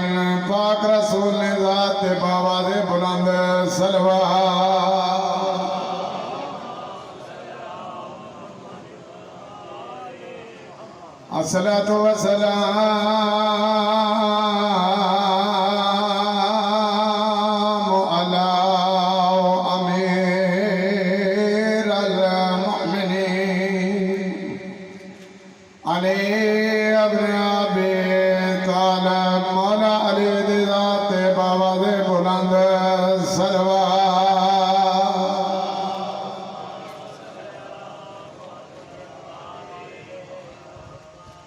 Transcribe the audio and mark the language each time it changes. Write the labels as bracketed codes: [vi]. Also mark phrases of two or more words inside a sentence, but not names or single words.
[pa] पाक रसूल ने ज़ात बाबा दे बुलंद सलवात। [ar] अस्सलातु वस्सलामु अला अमीरल مؤمنين علي ابن أبي طالب [pa] مولا علی دی ذات بابا دے بلند صلوات.